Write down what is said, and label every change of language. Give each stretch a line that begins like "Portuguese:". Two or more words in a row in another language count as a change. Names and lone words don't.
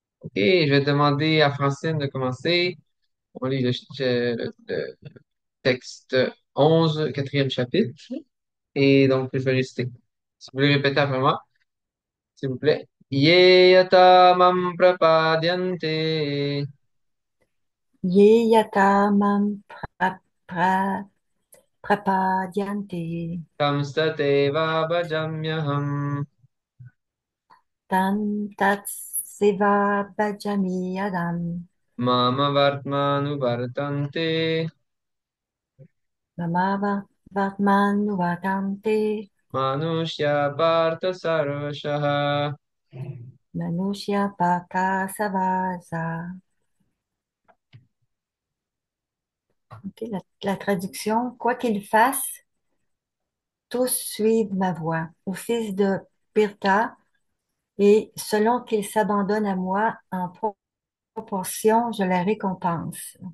French: Et je vais demander à Francine de commencer. On lit le texte 11, quatrième chapitre. Et donc, je vais réciter. Si vous voulez répéter après moi, s'il vous plaît.
Sanskrit: ये यथा मां प्रपद्यन्ते ये यथा मां प्र, प्रपद्यन्ति तां स्तथैव भजाम्यहम् तान् तत् सेव भजामि अदम् मम वर्त्मानु वर्तन्ते ममव वत्मनुवदन्ते मनुष्याः पार्थ सर्वशः. मनुष्य पक सवस.
French: Ok, la traduction, quoi qu'il fasse, tous suivent ma voie. Au fils de Pirta, et selon qu'il s'abandonne à moi en proportion, je la récompense.